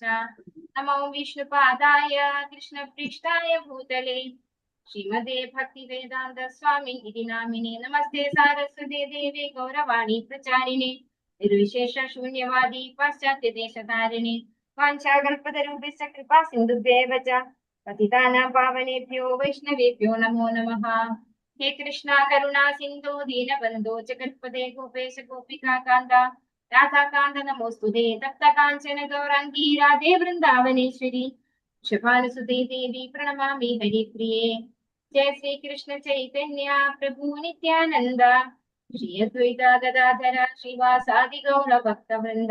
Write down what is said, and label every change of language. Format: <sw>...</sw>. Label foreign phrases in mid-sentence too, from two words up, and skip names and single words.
<sa>നമോ വിഷ്ണുപാദായ കൃഷ്ണപ്രീഷ്ടായ ഭൂതലേ ശ്രീമദേ ഭക്തി വേദാന്ത സ്വാമി ഇതി നാമിനെ. നമസ്തേ സാരസ്വതേ ദേവേ ഗൗരവാണി പ്രചാരിണേ നിർവിശേഷ ശൂന്യവാദി പാശ്ചാത്യ ദേശധാരിണി. വാഞ്ചാകൽപതരൂപിശ്ച കൃപാ സിന്ധുഭ്യേവ ച പതിതാനാം പാവനേഭ്യോ വൈഷ്ണവേഭ്യോ നമോ നമഃ. ഹേ കൃഷ്ണ കരുണാ സിന്ധു ദീനബന്ധോ ജഗത്പദേ ഗോപേശ ഗോപികാ കാന്ത രാധാകാന്ത നമോസ്തുതേ. തപ്ത കാഞ്ചന ഗൗരാംഗീ രാധേ വൃന്ദാവനേശ്വരി വൃഷഭാനുസുതേ ദേവി പ്രണമാമി ഹരിപ്രിയേ. ജയ ശ്രീ കൃഷ്ണ ചൈതന്യ പ്രഭു നിത്യാനന്ദ ശ്രീ അദ്വൈത ഗദാധര ശ്രീവാസാദി ഗൗര ഭക്തവൃന്ദ.</sa>